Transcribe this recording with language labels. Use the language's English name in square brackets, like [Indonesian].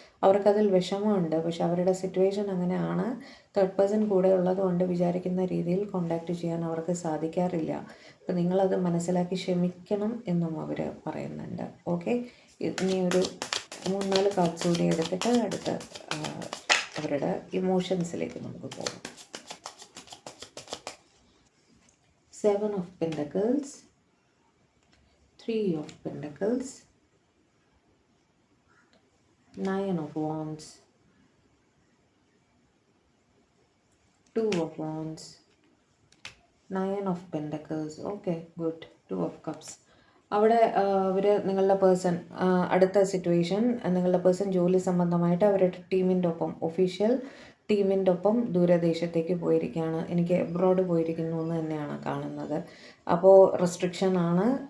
[Malayalam] അവർക്കതിൽ വിഷമമുണ്ട്. പക്ഷെ അവരുടെ സിറ്റുവേഷൻ അങ്ങനെയാണ്. തേർഡ് പേഴ്സൺ കൂടെ ഉള്ളതുകൊണ്ട് വിചാരിക്കുന്ന രീതിയിൽ കോൺടാക്റ്റ് ചെയ്യാൻ അവർക്ക് സാധിക്കാറില്ല. അപ്പോൾ നിങ്ങളത് മനസ്സിലാക്കി ക്ഷമിക്കണം എന്നും അവർ പറയുന്നുണ്ട്. ഓക്കെ, ഇനി ഒരു 3-4 കാർഡ്സ് കൂടി എടുത്തിട്ട് അടുത്ത അവരുടെ ഇമോഷൻസിലേക്ക് നമുക്ക് പോകാം. [English] 7 of Pentacles, 3 of Pentacles, 9 of Wands, 2 of Wands, 9 of Pentacles. Okay, good. 2 of Cups. [Malayalam] അവിടെ അവർ നിങ്ങളുടെ പേഴ്സൺ അടുത്ത സിറ്റുവേഷൻ, നിങ്ങളുടെ പേഴ്സൺ ജോലി സംബന്ധമായിട്ട് അവരുടെ ടീമിൻ്റെ ഒപ്പം, ഒഫീഷ്യൽ ടീമിൻ്റെ ഒപ്പം ദൂരദേശത്തേക്ക് പോയിരിക്കുകയാണ്. എനിക്ക് എബ്രോഡ് പോയിരിക്കുന്നു എന്ന് തന്നെയാണ് കാണുന്നത്. അപ്പോൾ റെസ്ട്രിക്ഷൻ ആണ്.